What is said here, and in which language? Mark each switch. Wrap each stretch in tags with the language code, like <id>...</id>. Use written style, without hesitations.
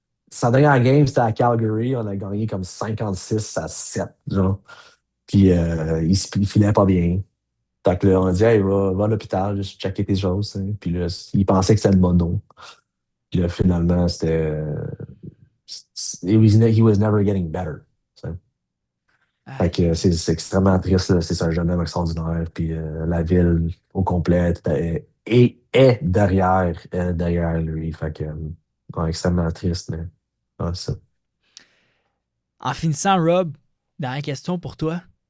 <fr>Sa dernière game, c'était à Calgary. On a gagné comme 56-7, genre. Puis il filait pas bien. Fait que là, on a dit, hey, va à l'hôpital, juste checker tes choses. Hein. Puis là, il pensait que c'était le mono. Puis là, finalement, c'était.</fr> <en>He was never getting better.</en> <fr>T'sais. Fait Aïe. que c'est extrêmement triste. Là. C'est un jeune homme extraordinaire. Puis la ville au complet est derrière lui. Fait que, ouais, extrêmement triste, mais ouais, ça. En finissant, Rob, dernière question pour toi.</fr>